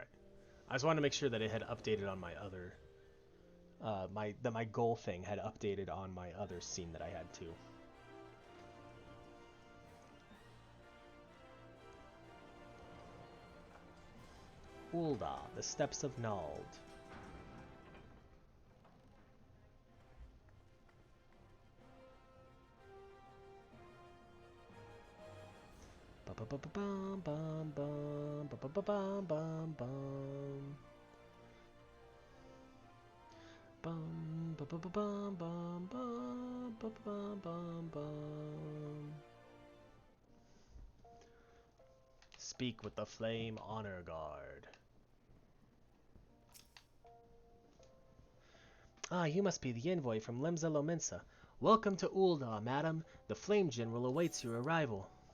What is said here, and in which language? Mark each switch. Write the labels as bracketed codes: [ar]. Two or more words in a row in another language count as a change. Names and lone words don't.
[en] I just wanted to make sure that it had updated on my other... that my goal thing had updated on my other scene that I had too. Ul'dah, the Steppes of Nald. Ba-ba-ba-bum, bum, bum, ba-ba-ba-bum, bum, bum. Bum, ba-ba-ba-bum, bum, bum, ba-ba-bum, bum, bum. Speak with the Flame Honor Guard. Ah, you must be the envoy from Lemza Lominsa. Welcome to Ul'dah, madam. The Flame General awaits your arrival.